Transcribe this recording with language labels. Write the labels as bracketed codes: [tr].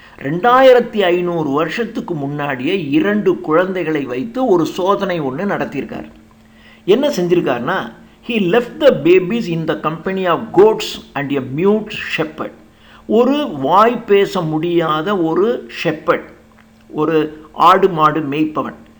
[ta] 2500 வருஷத்துக்கு முன்னாடியே 2 குழந்தைகளை வைத்து ஒரு சோதனை ஒன்று நடத்தியிருக்கார். என்ன செஞ்சிருக்காருன்னா, [en] he left the babies in the company of goats and a mute shepherd. [ta] ஒரு வாய் பேச முடியாத ஒரு ஷெப்பர்ட், ஒரு ஆடு மாடு மேய்ப்பவன்.